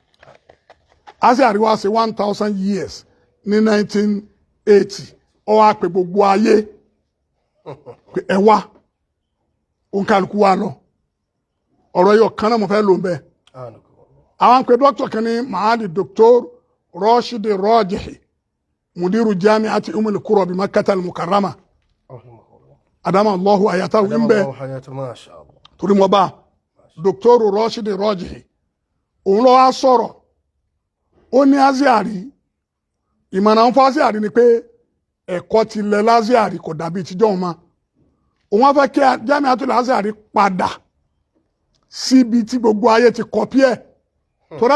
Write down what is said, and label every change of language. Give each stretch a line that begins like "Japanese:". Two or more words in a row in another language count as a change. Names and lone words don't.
Yoruba: Azhar wá ṣe 1000 years ní 1980 ó wá pè gbogbo ayé pé ẹ wá òǹkàlùkù wa lọ ọ̀rọ̀ yóò kan náà mo fẹ́ lò ń bẹ́ẹ̀. Àwọn pé dókítà kan ní Mahali Dr.
Arabic: Rashid Rajihi مدير جامعة أم القرى بمكة المكرمة أدام الله آياته
Yoruba: ń bẹ́ẹ̀ torí mo bá
Arabic: Dr.
Yoruba: Rashid Rajihi òun lọ wá sọ̀rọ̀ ó ní Azhar ìmọ̀ràn fún Azhar ni pé ẹ̀kọ́ ti lẹ̀ Azhar kò dàbí tíjọ́ wọn mọ́ òun wá fẹ́ kí Jami'atul Azhar padà síbi tí gbogbo ayé ti kọ́pí ẹ̀ torí